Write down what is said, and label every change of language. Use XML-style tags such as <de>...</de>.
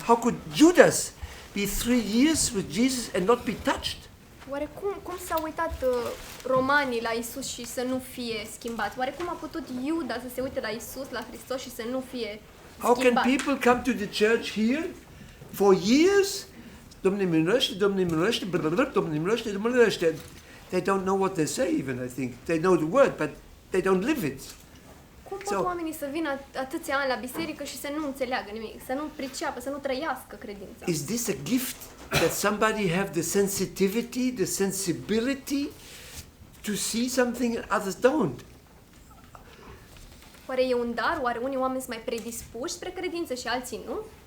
<en>How could Judas be 3 years with Jesus and not be touched?</en> <ro>Oare cum s-au uitat romanii la Isus și să nu fie schimbați? Oare cum a putut Iuda să se uite la Isus, la Hristos și să nu fie</ro> <en>How can</en> <ro>schimbat?</ro> <en>people come to the church here for years?</en> <ro>Domne miluiește, Domne miluiește, Domne miluiește, Domne miluiește.</ro> <en>They don't know what they say even, I think. They know the word, but they don't live it.</en> <ro>Cum pot oamenii să vină atâția ani la biserică și să nu înțeleagă nimic, să nu priceapă, să nu trăiască credința?</ro> <en>Is this a gift that somebody have the sensitivity, the sensibility to see something and others don't?</en> <ro>Oare e un dar? Oare unii oameni sunt mai predispuși spre credință și alții nu?</ro>